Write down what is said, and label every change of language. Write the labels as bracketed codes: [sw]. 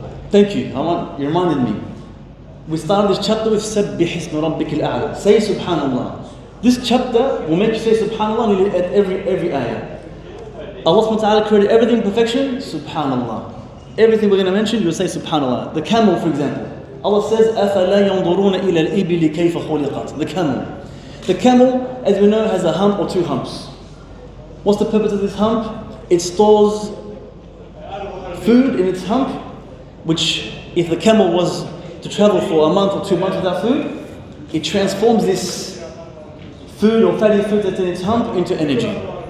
[en] Thank you, you reminded me. We started this chapter with Sabbih isma rabbikal a'la. Say subhanallah. This chapter will make you say subhanallah nearly at every ayah. Allah subhanahu wa ta'ala created everything in perfection, subhanallah. Everything we're going to mention, you'll say subhanallah. The camel, for example. Allah says, [ar] أَفَلَا يَنْظُرُونَ إِلَى الْإِبِلِ كَيْفَ خُلِقَتْ. [en] The camel. The camel, as we know, has a hump or two humps. What's the purpose of this hump? It stores food in its hump, which if the camel was to travel for a month or 2 months without food, it transforms this food or fatty food that's in its hump into energy.